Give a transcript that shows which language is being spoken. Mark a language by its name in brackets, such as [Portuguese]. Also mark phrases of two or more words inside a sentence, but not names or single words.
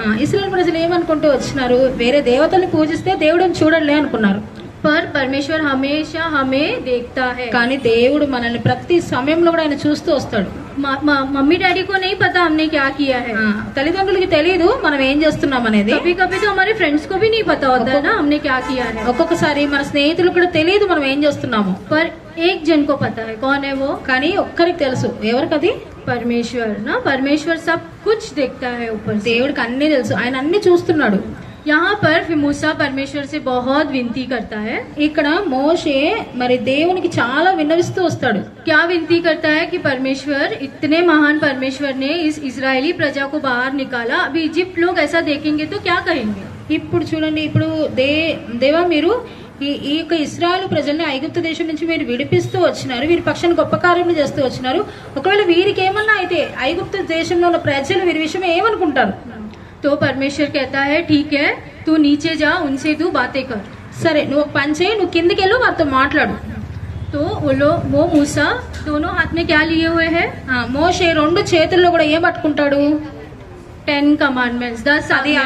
[Telugu] ఇశ్రాయేల్ ప్రజలు ఏమనుకుంటూ వచ్చినారు, వేరే దేవతల్ని పూజిస్తే దేవుడిని చూడలే అనుకున్నారు. [Hindi] पर परमेश्वर हमेशा हमें देखता है. [Telugu] కానీ దేవుడు మనల్ని ప్రతి సమయంలో కూడా ఆయన చూస్తూ వస్తాడు. [Hindi] मम्मी डैडी को नहीं पता हमने क्या किया है. [Telugu] తల్లిదండ్రులకి తెలియదు మనం ఏం చేస్తున్నాం అనేది. [Hindi] कभी कभी तो हमारे फ्रेंड्स को भी नहीं पता होता है ना हमने क्या किया है. [Telugu] ఒక్కొక్కసారి మన స్నేహితులకు కూడా తెలియదు మనం ఏం చేస్తున్నాము. [Hindi] पर एक जन को पता है. कौन है वो? [Telugu] కానీ ఒక్కరికి తెలుసు. ఎవరికది? [Hindi] परमेश्वर ना. परमेश्वर सब कुछ देखता है ऊपर से. [Telugu] దేవుడికి అన్ని తెలుసు, ఆయన అన్ని చూస్తున్నాడు. [Hindi] यहाँ पर फिर मूसा परमेश्वर से बहुत विनती करता है. [Telugu] ఇక్కడ మోషే మరి దేవునికి చాలా విన్నవిస్తూ వస్తాడు. [Hindi] क्या विनती करता है कि परमेश्वर, इतने महान परमेश्वर ने इस इजरायली प्रजा को बाहर निकाला, अभी इजिप्ट लोग ऐसा देखेंगे तो क्या कहेंगे. [Telugu] ఇప్పుడు చూడండి, ఇప్పుడు దేవా మీరు ఈ యొక్క ఇశ్రాయేలు ప్రజల్ని ఐగుప్తు దేశం నుంచి మీరు విడిపిస్తూ వచ్చినారు, వీరి పక్షాన్ని గొప్ప కార్యములు చేస్తూ వచ్చినారు. ఒకవేళ వీరికి ఏమన్నా అయితే ఐగుప్తు దేశంలో ఉన్న ప్రజలు వీరి విషయం ఏమనుకుంటారు? [Hindi] तो परमेश्वर कहता है ठीक है, तू नीचे जा, उनसे तू बातें कर. [Telugu] సరే, నువ్వు ఒక పని చేయి, నువ్వు కిందికి వెళ్ళు, వారితో మాట్లాడు. [Hindi] तो वो मूसा दोनों हाथ में क्या लिए हुए है? [Telugu] మోషే రెండు చేతుల్లో కూడా ఏం పట్టుకుంటాడు? [Hindi] 10 कमांडमेंट्स, 10